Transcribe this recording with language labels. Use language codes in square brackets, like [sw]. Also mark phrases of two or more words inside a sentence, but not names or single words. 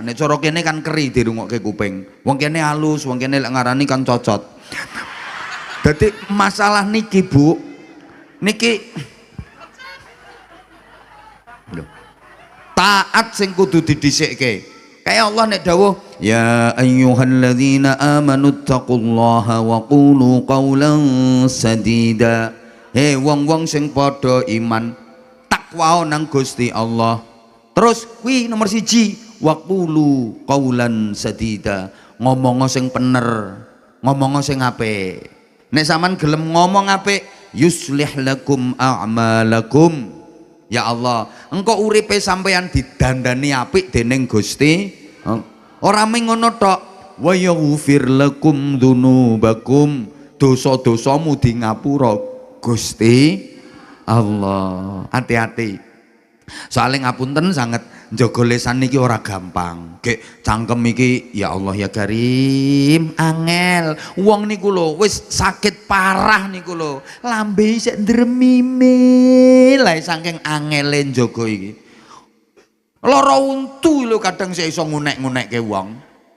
[jv] Nek cara kene kan keri dirungokke kuping. Wong kene halus, wong kene lek ngarani kan cocot. Dadi masalah niki Bu, niki taat sing kudu didhisikke. Kayak Allah nek dawuh, [ar] يا أيها الذين آمنوا اتقوا الله وقولوا قولا سديدا. [jv] Hei wong-wong sing padha iman, takwa nang Gusti Allah. Terus kuwi nomor 1, [ar] وقولوا قولا سديدا. [jv] Ngomong sing bener, ngomong sing apik. Nek sampean gelem ngomong apik, [ar] يصلح لكم أعمالكم. يا الله, [jv] engkau uripe sampeyan didandani apik dening Gusti. Ora mung ngono tok, [ar] ويغفر لكم ذنوبكم. [jv] Dosa-dosamu di ngapura Gusti Allah. Hati-hati. Soalnya ngapunten sangat njaga lesan niki ora gampang. Gek cangkem iki [ar] يا الله يا كريم, [jv] angel. Wong niku lho wis sakit parah niku lho. Lambe isih ndremime lae saking angele njaga iki. Lara untu lho kadang sik iso ngunek-ngunekke wong.